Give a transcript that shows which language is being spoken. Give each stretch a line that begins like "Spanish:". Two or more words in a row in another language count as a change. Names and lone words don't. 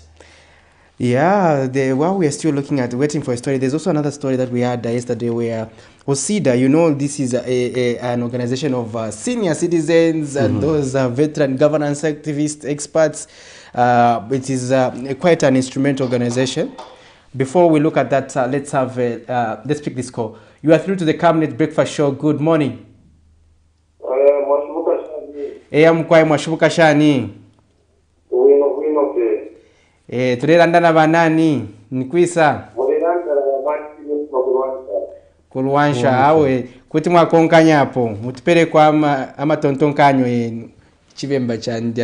English: Yeah, while we are still waiting for a story, there's also another story that we had yesterday where OSIDA, you know, this is an organization of senior citizens and those veteran governance activists, experts. It is quite an instrumental organization. Before we look at that, let's pick this call. You are through to the Camnet Breakfast Show. Good morning.
Bemba: Mkwai mwashubuka shani. Tulirandana banani nikwisa kulwansha awe kuti mwakonkanyapo mutipere kwa amatontonkanyo yenu chibemba chandi.